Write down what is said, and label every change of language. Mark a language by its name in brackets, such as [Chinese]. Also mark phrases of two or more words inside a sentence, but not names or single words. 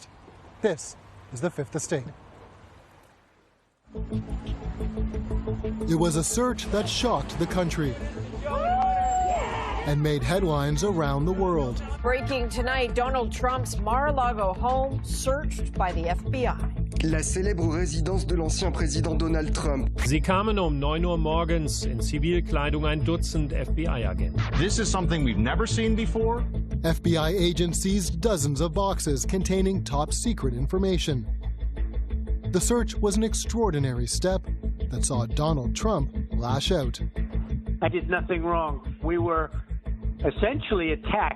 [English] This is The Fifth Estate. It was a search that shocked the country and made headlines around the world. Breaking tonight, Donald Trump's Mar-a-Lago home searched by the FBI. [French] La célèbre résidence de l'ancien président Donald Trump. [German] Sie kamen 9 Uhr morgens in Zivilkleidung, ein Dutzend FBI-Agenten. [English] This is something we've never seen before. FBI agents seized dozens of boxes containing top secret information. The search was an extraordinary step that saw Donald Trump lash out. I did nothing wrong. We were essentially attacked.